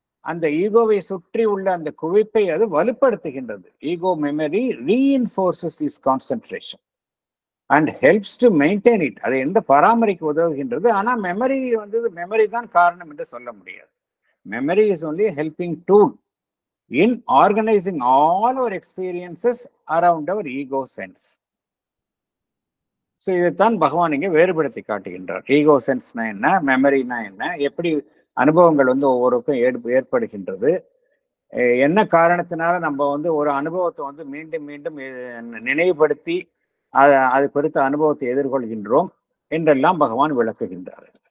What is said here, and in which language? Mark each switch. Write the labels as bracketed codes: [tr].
[ta] அந்த ஈகோவை சுற்றி உள்ள அந்த குவிப்பை அது வலுப்படுத்துகின்றது. [en] Ego memory reinforces this concentration and helps to maintain it. [ta] அதை பராமரிக்க உதவுகின்றது. ஆனா மெமரி தான் காரணம் என்று சொல்ல முடியாது. [en] Memory is only a helping tool in organizing all our experiences around our ego sense. [ta] So இதைத்தான் பகவான் இங்கே வேறுபடுத்தி காட்டுகின்றார். ஈகோ சென்ஸ்னா என்ன, மெமரினா என்ன, எப்படி அனுபவங்கள் ஒவ்வொருக்கும் ஏற்படுகின்றது, என்ன காரணத்தினால நம்ம ஒரு அனுபவத்தை மீண்டும் மீண்டும் நினைவுபடுத்தி அது குறித்த அனுபவத்தை எதிர்கொள்கின்றோம் என்றெல்லாம் பகவான் விளக்குகின்றார்.